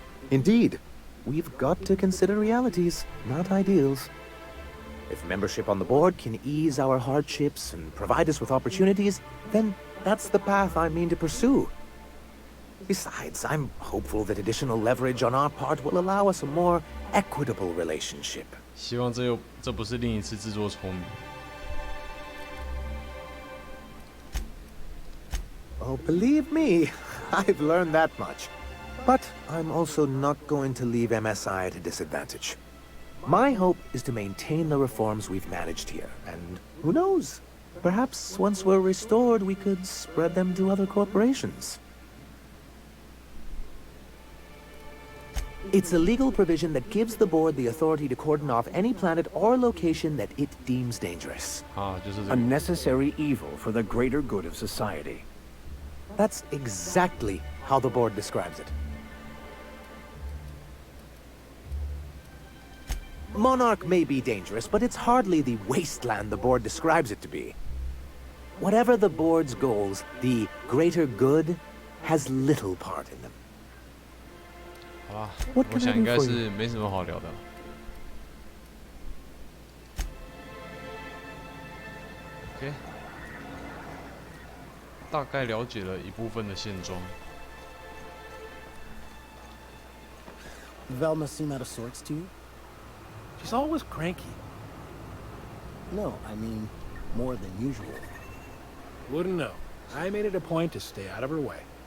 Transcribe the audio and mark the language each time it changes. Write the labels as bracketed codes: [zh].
[en] Indeed, we've got to consider realities, not ideals. If membership on the board can ease our hardships and provide us with opportunities, then that's the path I mean to pursue. Besides, I'm hopeful that additional leverage on our part will allow us a more equitable relationship. [zh] 希望这不是另一次自作聪明。 [en] Oh, believe me, I've learned that much. But I'm also not going to leave MSI at a disadvantage. My hope is to maintain the reforms we've managed here, and who knows? Perhaps once we're restored, we could spread them to other corporations. It's a legal provision that gives the board the authority to cordon off any planet or location that it deems dangerous. A necessary evil for the greater good of society. That's exactly how the board describes it. Monarch may be dangerous, but it's hardly the wasteland the board describes it to be. Whatever the board's goals, the greater good has little part in them. [zh] 好吧，我想应该是没什么好聊的。 OK， 大概了解了一部分的现状。 [en] Velma seem out of sorts to you? She's always cranky. No, I mean more than usual. Wouldn't know. I made it a point to stay out of her way.